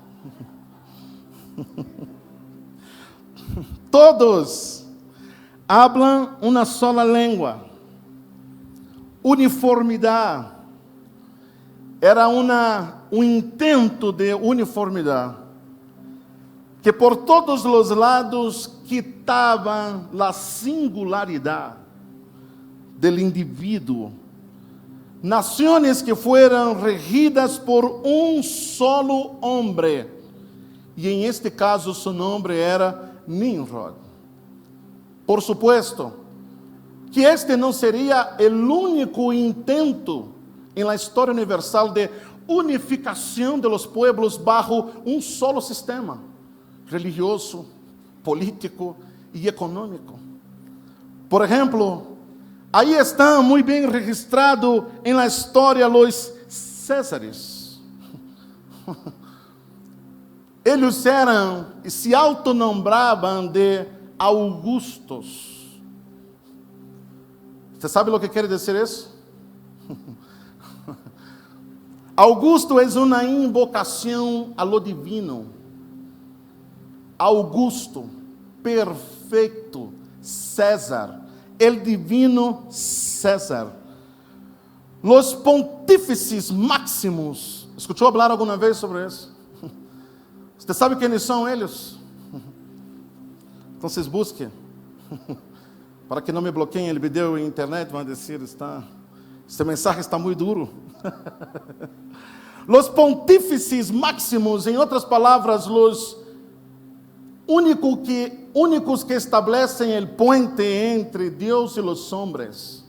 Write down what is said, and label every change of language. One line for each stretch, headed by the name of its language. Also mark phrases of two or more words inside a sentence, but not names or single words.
Portuguese: Todos hablam uma sola língua. Uniformidade. Era um intento de uniformidade.
Spanish: que
Portuguese: por todos os lados
Spanish: quitaban la singularidad del indivíduo. Naciones que fueran regidas por un solo hombre. Y en este caso su nombre era Nimrod. Por supuesto,
Portuguese: que este não seria o único intento em la história universal de unificação
Spanish: de los pueblos bajo
Portuguese: um solo sistema religioso, político e econômico. Por exemplo, aí estão muito bem registrados em la história los Césares. Eles eram e se autonombravam de Augustos. Você sabe o que quer dizer isso? Augusto é uma invocação
Spanish: a lo divino.
Portuguese: Augusto, perfeito,
Spanish: César, el divino César. Los pontífices máximos.
Portuguese: Escuchou falar alguma vez sobre isso? Você sabe quem são eles? Então, busque. Para que não me bloqueiem o vídeo em internet, vão dizer, este mensagem está muito duro.
Spanish: Los pontífices máximos,
Portuguese: em outras palavras, os únicos que estabelecem o puente entre Deus e os homens.